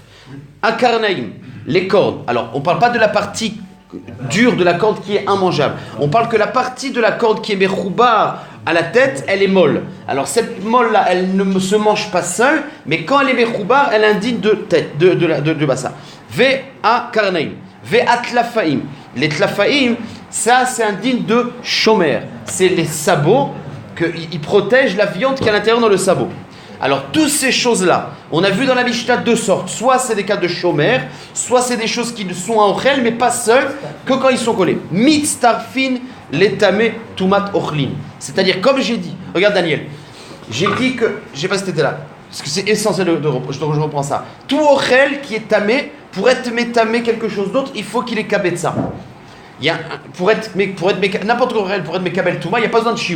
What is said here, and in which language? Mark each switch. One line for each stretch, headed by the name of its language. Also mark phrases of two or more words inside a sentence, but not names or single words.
French: Akarnaïm, les cordes. Alors, on ne parle pas de la partie dure de la corde qui est immangeable. On parle que la partie de la corde qui est mechoubar à la tête, elle est molle. Alors, cette molle-là, elle ne se mange pas seule, mais quand elle est mechoubar, elle indigne de tête, de bassar.
Hebrew: והקרניים, והטלפיים.
French: Les tlafaïm, ça, c'est indigne de shomer. C'est les sabots qu'ils protègent la viande qui est à l'intérieur dans le sabot. Alors, toutes ces choses-là, on a vu dans la Mishnah deux sortes. Soit c'est des cas de shomer, soit c'est des choses qui sont en ochel, mais pas seules, que quand ils sont collés.
Hebrew: מצטרפין לטמא טומאת אוכלין.
French: C'est-à-dire, comme j'ai dit, regarde Daniel, j'ai dit que, je ne sais pas si tu étais là, parce que c'est essentiel, je reprends ça. Tout ochel qui est tamé, pour être métamé quelque chose d'autre, il faut qu'il ait kabetza. Pour être n'importe quel pour être
Hebrew: מקבל טומאה,
French: il n'y a pas besoin de Shiur.